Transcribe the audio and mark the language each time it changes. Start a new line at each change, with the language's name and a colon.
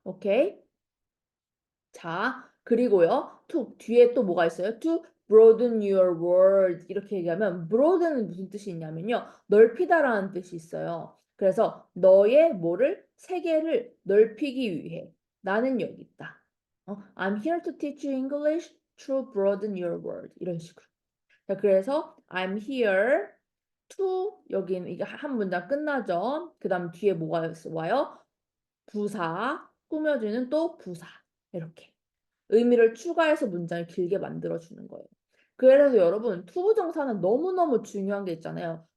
Korean: 오케이? 자, 그리고요. 뒤에 또 뭐가 있어요?
English: To broaden your world.
Korean: 이렇게 얘기하면 broaden은 무슨 뜻이 있냐면요. 넓히다라는 뜻이 있어요. 그래서 너의 뭐를 세계를 넓히기 위해 나는 여기 있다.
English: I'm here to teach you English to broaden your world.
Korean: 이런 식으로. 자, 그래서
English: I'm here to
Korean: 여기는 이게 한 문장 끝나죠. 그 다음 뒤에 뭐가 와요? 부사, 꾸며주는 또 부사. 이렇게. 의미를 추가해서 문장을 길게 만들어주는 거예요. 그래서 여러분 투부정사는 너무너무 중요한 게 있잖아요.